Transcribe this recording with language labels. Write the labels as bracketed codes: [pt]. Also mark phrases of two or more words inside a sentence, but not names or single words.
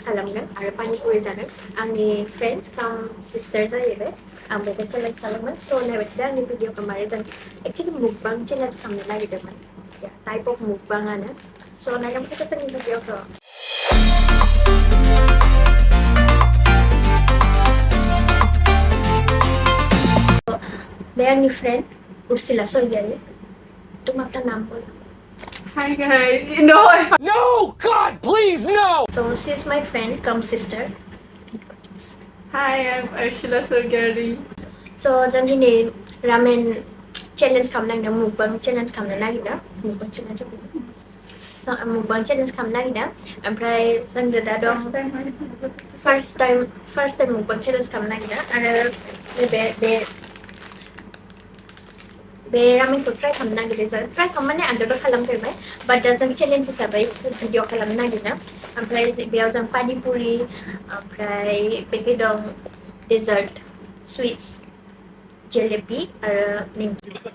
[brx] खालामगोन आरो पानिपुरि जागोन आंनि फ्रेन्ड काम सिस्टार जाहैबाय आं बेखौ चेलेन्ज खालामगोन स' नायबाय थादो आंनि भिडिअखौ मारै जों एक्चुलि मुकबां चेलेन्ज खालामनो नागिरदोंमोन [en] type of [brx] मुकबाङानो स' नायलांबाय थादो जोंनि भिडिअखौ बे आंनि फ्रेन्ड उर्सिला स्वर्गियारी [hi] तुम अपना नाम बोलो [en] Hi guys, no, No God please no So she is my friend, come sister. Hi, I'm Arshila Swargiary. [brx] So जों दिनै रामेन चेलेन्ज खालामनो नागिरदों मुकबां चेलेन्ज खालामनो नागिरदों मुकबां चेलेन्ज खालामनो नागिरदों ओमफ्राय जोंजों दा दं [en] first time [brx] मुकबां चेलेन्ज खालामनो नागिरदों आरो बे रामेनखौ ट्राइ खालामनो नागिरदों जों ट्राइ खालामनानै आंबो खालामफेरबाय बाट दा जों चेलेन्ज हिसाबै भिडिअ खालामनो नागिरदों ओमफ्राय बेयाव जों पानिपुरि ओमफ्राय बेखै दं [en] dessert sweets [brx] जेलेबि आरो निमकि